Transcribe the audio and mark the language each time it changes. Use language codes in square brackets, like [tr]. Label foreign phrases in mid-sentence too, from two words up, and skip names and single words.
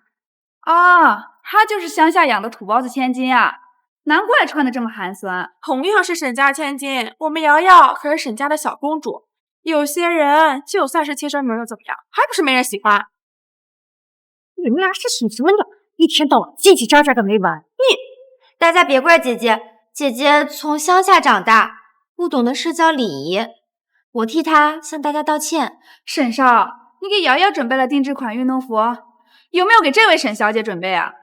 [zh] 她就是乡下养的土包子千金啊，難怪穿的這麼寒酸。同樣是沈家千金，我們瑤瑤可是沈家的小公主。有些人就算是親生女兒又怎麼樣，還不是沒人喜歡。你們倆是屬什麼鳥？一天到晚嘰嘰喳喳個沒完。大家別怪姐姐，姐姐從鄉下長大，不懂得社交禮儀，我替她向大家道歉。沈少，你給瑤瑤準備了定制款運動服，有沒有給這位沈小姐準備啊？